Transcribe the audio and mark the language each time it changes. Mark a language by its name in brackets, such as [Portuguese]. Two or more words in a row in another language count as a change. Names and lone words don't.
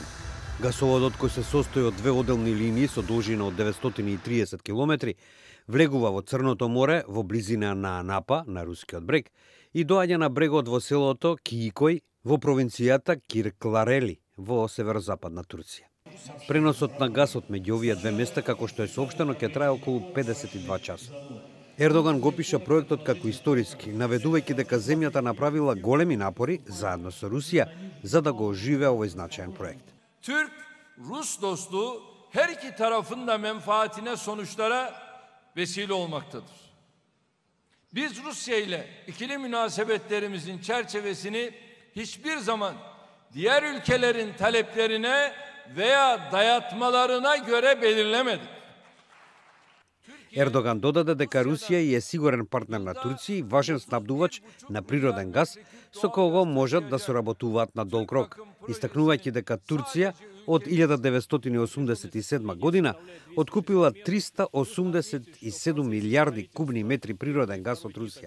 [Macedonian] Гасоводот, кој се состои од две оделни линии со должина од 930 км, влегува во Црното море во близина на Анапа, на рускиот брег, и доаѓа на брегот во селото Киикој во провинцијата Киркларели во северозападна Турција. Преносот на гасот меѓу овие две места, како што е соопштено, ќе трае околу 52 часа. Ердоган го пиша проектот како историски, наведувајќи дека земјата направила големи напори заедно со Русија за да го оживее овој значаен проект. [Turkish] Türk-Rus dostluğu her iki tarafın da menfaatine sonuçlara vesile olmaktadır. Biz Rusya ile ikili münasebetlerimizin çerçevesini hiçbir zaman diğer ülkelerin taleplerine veya dayatmalarına göre belirlemedik. [Macedonian] Ердоган додаде дека Русија е сигурен партнер на Турција и важен снабдувач на природен газ со кого можат да соработуваат на долг рок, истакнувајќи дека Турција од 1987 година откупила 387 милиарди кубни метри природен газ од Русија.